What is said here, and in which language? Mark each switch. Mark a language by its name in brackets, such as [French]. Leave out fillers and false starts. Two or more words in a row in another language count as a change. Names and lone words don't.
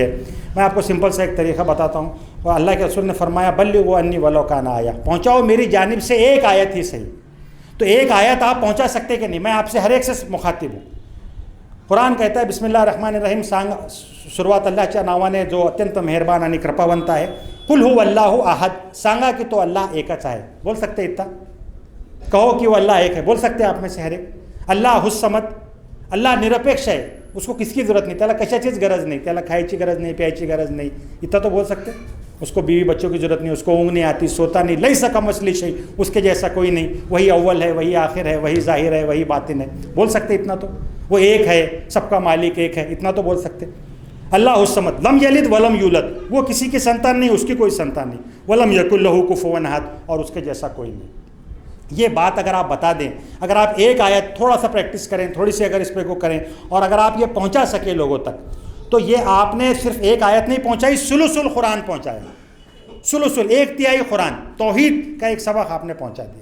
[Urdu] میں آپ کو سمپل سا ایک طریقہ بتاتا ہوں، اور اللہ کے رسول نے فرمایا [Arabic] بلغوا انی ولو کان آیا، [Urdu] پہنچاؤ میری جانب سے ایک آیت ہی صحیح۔ تو ایک آیت آپ پہنچا سکتے کہ نہیں؟ میں آپ سے ہر ایک سے مخاطب ہوں۔ قرآن کہتا ہے [Arabic] بسم اللہ الرحمن الرحیم، [Marathi] सुरुवात अल्लाह च्या नावाने जो अत्यंत मेहरबान आणि कृपावंत ہے، [Arabic] قل هو اللہ احد، [Marathi] सांगा की तो अल्लाह एकच आहे, [Urdu] بول سکتے اتنا؟ کہو کہ وہ اللہ ایک ہے، بول سکتے آپ میں سے ہر ایک؟ [Arabic] اللہ الصمد، [Urdu] اللہ निरपेक्ष ہے، اس کو کس کی ضرورت نہیں، [Marathi] त्याला कशाचीच गरज नहीं, त्याला खायची गरज नहीं, प्यायची गरज नहीं, [Urdu] اتنا تو بول سکتے؟ اس کو بیوی بچوں کی ضرورت نہیں، اس کو اونگ نہیں آتی، سوتا نہیں، [Arabic] لیس کمثلہ شیء، [Urdu] اس کے جیسا کوئی نہیں، وہی اول ہے، وہی آخر ہے، وہی ظاہر ہے، وہی باطن ہے، بول سکتے اتنا تو؟ وہ ایک ہے، سب کا مالک ایک ہے، اتنا تو بول سکتے؟ [Arabic] اللہ الصمد لم یلد ولم یولد، [Urdu] وہ کسی کی سنتان نہیں، اس کی کوئی سنتان نہیں، [Arabic] ولم یکن لہ کفوا احد، [Urdu] اور اس کے جیسا کوئی نہیں۔ یہ بات اگر آپ بتا دیں، اگر آپ ایک آیت تھوڑا سا پریکٹس کریں، تھوڑی سی اگر اس پہ کو کریں، اور اگر آپ یہ پہنچا سکے لوگوں تک، تو یہ آپ نے صرف ایک آیت نہیں پہنچائی، [Arabic] ثلث القرآن [Urdu] پہنچایا، ثلث ایک تہائی قرآن، توحید کا ایک سبق آپ نے پہنچا دیا۔